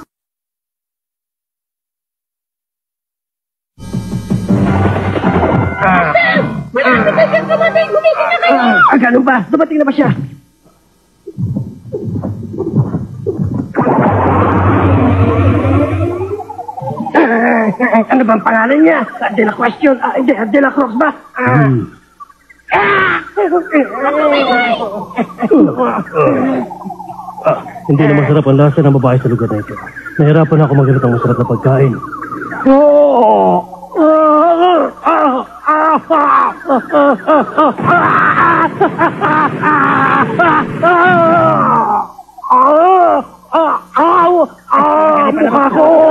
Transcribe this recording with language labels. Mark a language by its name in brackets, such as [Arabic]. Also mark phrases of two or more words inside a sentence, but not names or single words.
[Filipino] Malapit na siyang dumating. Gumising na kayo. Ganun ba? Dumating na ba siya? Ano bang pangalan niya? De la Question? De la Croix ba? Hindi na masarap ang lasa ng babae sa lugar na ito. Nahirapan ako maghanap ng masarap na pagkain. Mukha ko!